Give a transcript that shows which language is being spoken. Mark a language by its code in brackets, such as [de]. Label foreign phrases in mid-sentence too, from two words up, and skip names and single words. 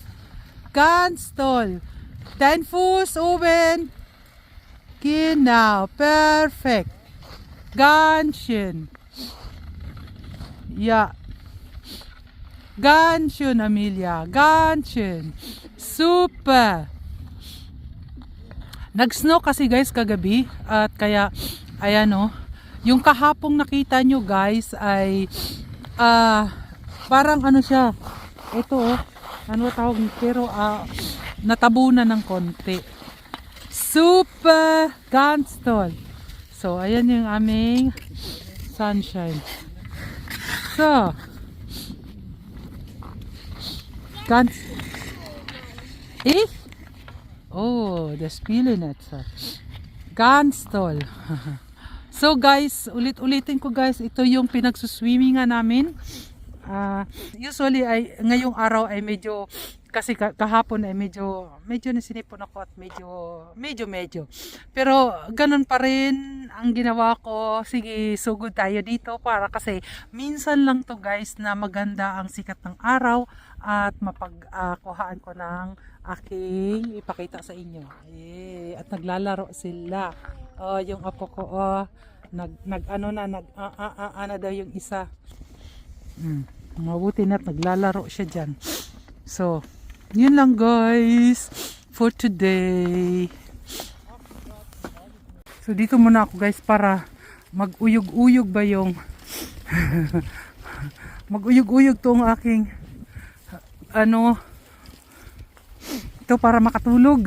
[de] Ganz toll. Dein Fuß oben. Genau, perfekt. Ganz schön. Ja. Ganz schön, Amelia. Ganz schön. Super. [tl] Nag-snow kasi guys kagabi at kaya ayan oh. Yung kahapong nakita nyo guys ay parang ano siya. Ito oh. Ano tawag pero natabunan ng konti. [de] Super. Ganz toll. [tl] So ayan yung aming sunshine. [de] So. Ganz. Ich? Oh, das Spielnetz. Ganz toll. [tl] So guys, ulit-ulitin ko guys, ito yung pinagsuswimmingan namin. Usually ay ngayong araw ay medyo kasi kahapon ay medyo nasinipon ako at medyo. Pero ganun pa rin ang ginawa ko. Sige, sugod tayo dito para kasi minsan lang to guys na maganda ang sikat ng araw at mapagkuhaan ko ng aking ipakita sa inyo. At naglalaro sila. Yung apo ko ano daw yung isa. Mabuti na't naglalaro siya dyan. So, yun lang guys [en] for today. [tl] So, dito muna ako guys para mag-uyog-uyog ba yung mag-uyog-uyog tong aking ito para makatulog.